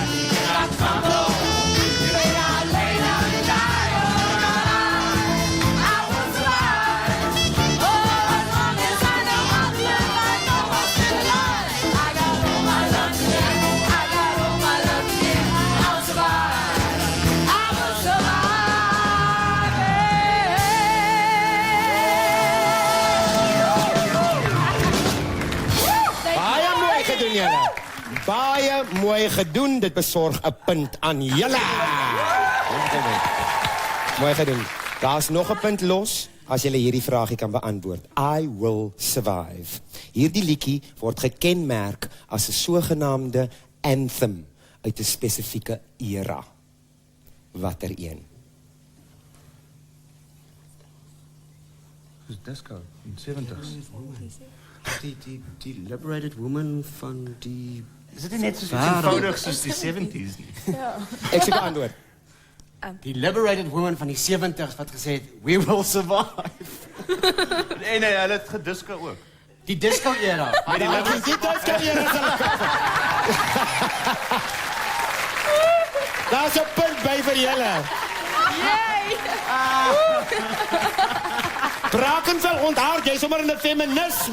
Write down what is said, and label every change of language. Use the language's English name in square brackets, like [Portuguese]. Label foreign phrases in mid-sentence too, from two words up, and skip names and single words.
[English] And I fumble. You lay down and die. I will survive. Oh, as long as I know how to live, I know I'm still alive. I got all my love to give. I got all my love to give. I'll survive. I will survive. [Afrikaans] Baie mooi gedoen, julle. Baie mooi gedoen. Dit besorg 'n punt aan julle. Mooi gedoen. Daar's nog 'n punt los as julle hierdie vraagie kan beantwoord. [English] I will survive. [Afrikaans] Hierdie liedjie word gekenmerk as 'n sogenaamde anthem uit 'n spesifieke era. Watter een? Dis disco in 70s. Die [English] liberated woman [Afrikaans] van die... Is dit nie net soos iets eenvoudig soos die 70s nie? Ek sê 'n antwoord. Die [English] liberated woman [Afrikaans] van die 70s wat gesê het, [English] we will survive. [Afrikaans] Nee, hulle het gedisco ook. Die disco era. Maar die dit kan jy Daar's 'n punt by vir julle. Brackenfell onthaal, jy sommer 'n feminis.